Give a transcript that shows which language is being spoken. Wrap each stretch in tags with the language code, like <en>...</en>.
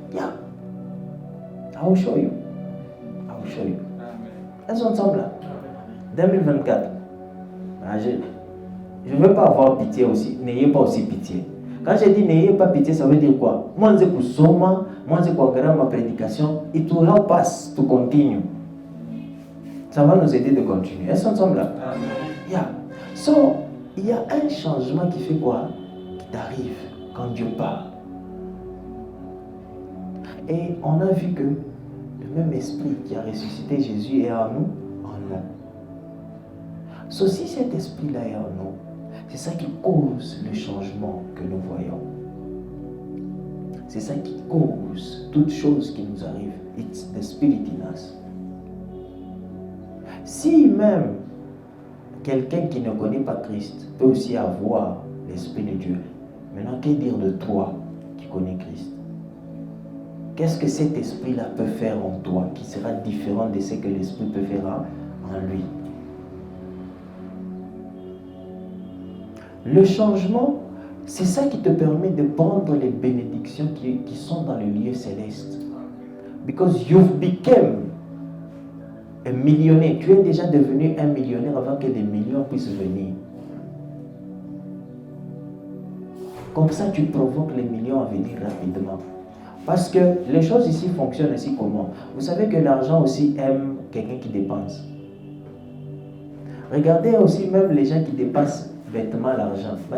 <en>Yeah. I will show you. I will show you.</en> <fr>Elles sont ensemble là.</fr> <en>2024.</en> <fr>Je ne veux pas avoir pitié aussi. N'ayez pas aussi pitié. Quand je dis n'ayez pas pitié, ça veut dire quoi? Moi, je suis soma, moi, je suis ma prédication.</fr> <en>It will help us to continue.</en> <fr>Ça va nous aider de continuer. Elles sont ensemble là. Yeah. So, il y a un changement qui fait quoi? Qui t'arrive quand Dieu parle. Et on a vu que le même esprit qui a ressuscité Jésus est en nous. So, si cet esprit-là est en nous, c'est ça qui cause le changement que nous voyons. C'est ça qui cause toutes choses qui nous arrivent.</fr> <en>It's the spirit in us.</en> <fr>Si même quelqu'un qui ne connaît pas Christ peut aussi avoir l'esprit de Dieu, maintenant, que dire de toi qui connais Christ? Qu'est-ce que cet esprit-là peut faire en toi qui sera différent de ce que l'esprit peut faire en lui? Le changement, c'est ça qui te permet de prendre les bénédictions qui sont dans le lieu céleste.</fr> <en>Because you've become a millionnaire.</en> <fr>Tu es déjà devenu un millionnaire avant que des millions puissent venir. Comme ça, tu provoques les millions à venir rapidement. Parce que les choses ici fonctionnent aussi comment? Vous savez que l'argent aussi aime quelqu'un qui dépense. Regardez aussi même les gens qui dépensent bêtement l'argent.</fr>